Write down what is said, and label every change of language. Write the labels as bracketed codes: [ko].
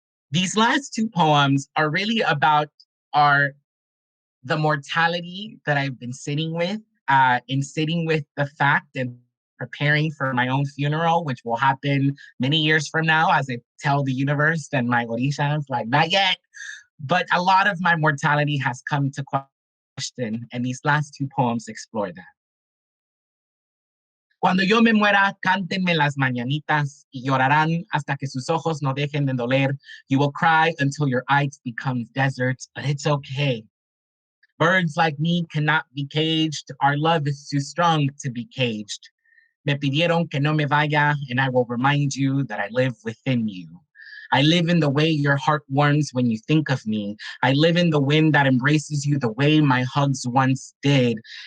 [en] These last two poems are really about the mortality that I've been sitting with, in sitting with the fact and preparing for my own funeral, which will happen many years from now as I tell the universe and my orishas, like, not yet. But a lot of my mortality has come to question, and these last two poems explore that. [es] Cuando yo me muera, cántenme las mañanitas y llorarán hasta que sus ojos no dejen de doler. [en] You will cry until your eyes become deserts, but it's okay. Birds like me cannot be caged. Our love is too strong to be caged. [es] Me pidieron que no me vaya, [en] and I will remind you that I live within you. I live in the way your heart warms when you think of me. I live in the wind that embraces you the way my hugs once did.